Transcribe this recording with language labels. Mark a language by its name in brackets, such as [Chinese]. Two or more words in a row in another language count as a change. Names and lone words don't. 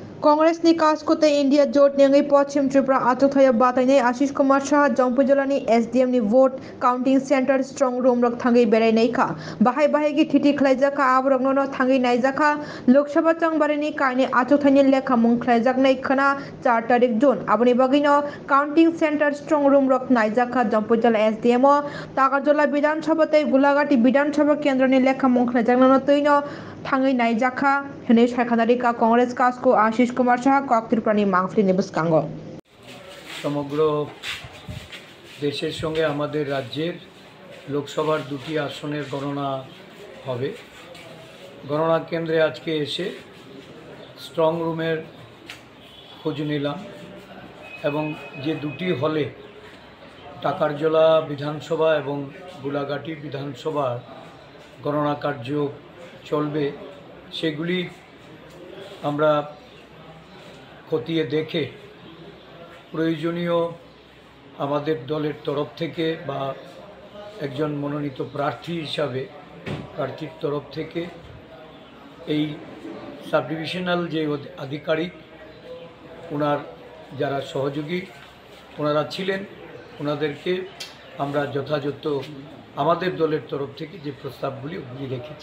[Kok Borok] कांग्रेस नि कास्कोते इंडिया जोट नेंगे पश्चिम त्रिपुरा आचोथाया बाताइने आशीष कुमार शाह जंपुजलानी एसडीएम नि [English] vote counting centre strong room [Kok Borok] रक थांगे बेरायनायखा बाहाय बाहायगी थिथि खलायजाखा आबरगनो थांगे नायजाखा लोकसभा चंबारिनि कायनि आचोथायनि लेखा मुं खलायजाकनाय खना 4 तारिख जून आबनि बागैनो [English] counting centre strong room [Kok Borok] रक नायजाखा जंपुजला एसडीएम तागाजला विधानसभा गुलाघाटी विधानसभा केंद्र नि लेखा मुं खलायजाकनो तैनो थांगे नायजाखा हने सायखानारिका कांग्रेस कास्को आशीष कुमार शाह কক त्रिपुरानी मांगफलिनि बुसकांगो [Bangla] সমগ্র দেশের সঙ্গে আমাদের রাজ্যের লোকসভার দুটি আসনের গণনা হবে। গণনা কেন্দ্রে আজ কে এসে স্ট্রং রুমের খোঁজ নিলাম এবং যে দুটি হলে টাকারজলা বিধানসভা এবং গোলাঘাটি বিধানসভার গণনা কার্য চলবে সেগুলি আমরা খতিয়ে দেখে প্রয়োজনীয় আমাদের দলের তরফ থেকে বা একজন মনোনীত প্রার্থী হিসাবে প্রার্থীর তরফ থেকে এই [English] sub divisional [Bangla] যে আধিকারিক ওনার যারা সহযোগী ওনারা ছিলেন ওনাদেরকে আমরা যথাযথ আমাদের দলের তরফ থেকে যে প্রস্তাবগুলি ওগুলি রেখেছি।